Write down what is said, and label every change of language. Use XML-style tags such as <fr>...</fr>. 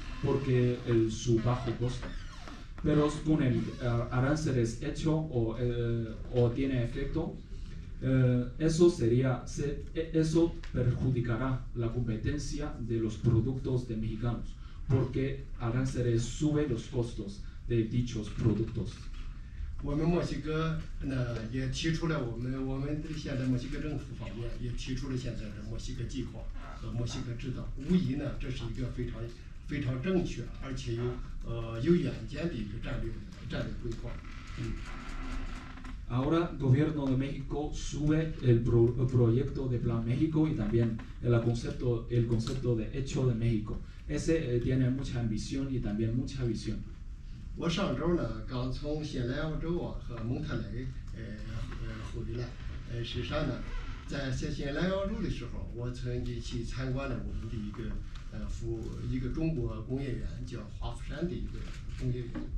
<es>Porque su bajo costo. Pero con el aranceles hecho o tiene efecto, eso perjudicará la competencia de los productos de mexicanos, porque aranceles sube los costos de dichos productos.</es> <zh>我们墨西哥呢也提出了我们现在墨西哥政府方面也提出了现在的墨西哥计划和墨西哥制造，无疑呢这是一个非常正确而且有远见的一个战略规划。</zh> <es>Ahora el gobierno de México sube el proyecto de Plan México y también el concepto de Hecho de México. Ese tiene mucha ambición y también mucha visión.</es> <zh>我上周呢刚从新南澳洲和蒙特雷回来，事实上呢在新南澳洲的时候，我曾经去参观了我们的一个中国工业园，叫华富山的一个工业园。</zh>